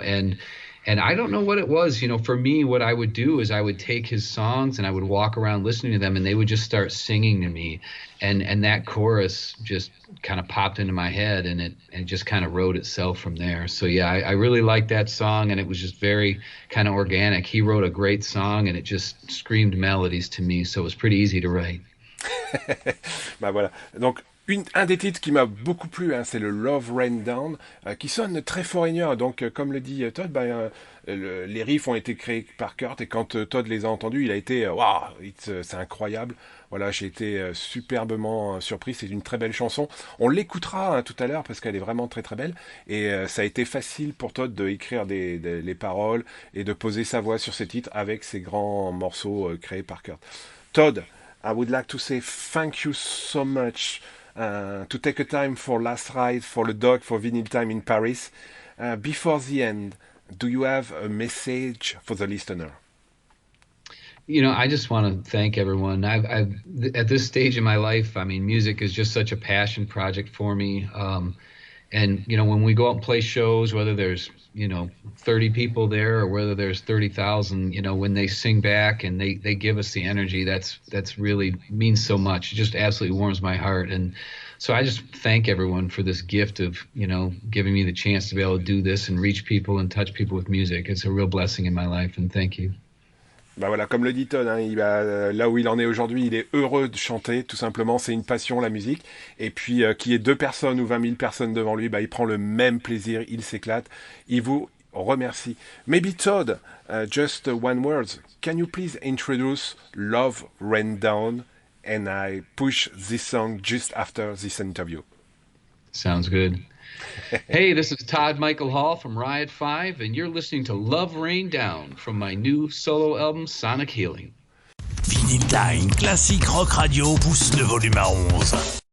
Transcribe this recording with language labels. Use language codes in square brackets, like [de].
[en] And I don't know what it was, you know. For me, what I would do is I would take his songs and I would walk around listening to them, and they would just start singing to me, and that chorus just kind of popped into my head, and it just kind of wrote itself from there. So yeah, I really liked that song, and it was just very kind of organic. He wrote a great song, and it just screamed melodies to me, so it was pretty easy to write. [fr] Bah voilà. Donc un des titres qui m'a beaucoup plu, hein, c'est le Love Rain Down, qui sonne très foreigner. Donc, comme le dit Todd, les riffs ont été créés par Kurt, et quand Todd les a entendus, il a été waouh, c'est incroyable. Voilà, j'ai été superbement surpris. C'est une très belle chanson. On l'écoutera hein, tout à l'heure parce qu'elle est vraiment très très belle. Et ça a été facile pour Todd d'écrire les paroles et de poser sa voix sur ces titres avec ces grands morceaux créés par Kurt. [en] Todd, I would like to say thank you so much. To take a time for Last Ride, for the dog, for Vinylestimes in Paris. Before the end, do you have a message for the listener? You know, I just want to thank everyone. I've at this stage in my life, I mean, music is just such a passion project for me. And, you know, when we go out and play shows, whether there's, you know, 30 people there or whether there's 30,000, you know, when they sing back and they give us the energy, that's really means so much. It just absolutely warms my heart. And so I just thank everyone for this gift of, you know, giving me the chance to be able to do this and reach people and touch people with music. It's a real blessing in my life, and thank you. [fr] Bah voilà, comme le dit Todd, hein, là où il en est aujourd'hui, il est heureux de chanter, tout simplement, c'est une passion la musique, et puis qu'il y ait 2 personnes ou 20 000 personnes devant lui, bah, il prend le même plaisir, il s'éclate, il vous remercie. [en] Maybe Todd, just one word, can you please introduce Love Rain Down, and I push this song just after this interview. Sounds good. Hey, this is Todd Michael Hall from Riot 5, and you're listening to Love Rain Down from my new solo album, Sonic Healing. [fr] Vinyltime, classique rock radio pousse le volume à 11.